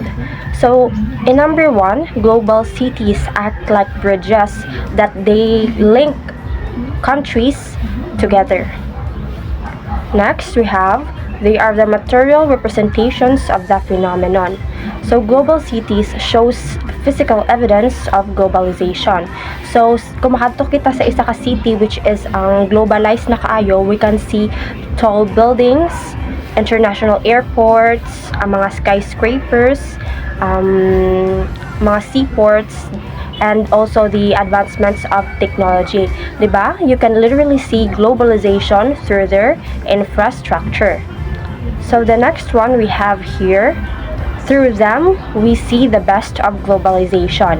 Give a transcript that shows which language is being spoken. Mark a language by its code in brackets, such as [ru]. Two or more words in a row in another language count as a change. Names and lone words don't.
[en] So, in number one, global cities act like bridges that they link countries together. Next, we have they are the material representations of the phenomenon. So, global cities shows physical evidence of globalization. So, [ceb] kung makadto kita sa isa ka city [en] which is [ceb] ang globalized na kaayo, [en] we can see tall buildings, international airports, [ceb] ang mga skyscrapers, mga seaports, [en] and also the advancements of technology. Diba? You can literally see globalization through their infrastructure. So the next one we have here, through them, we see the best of globalization.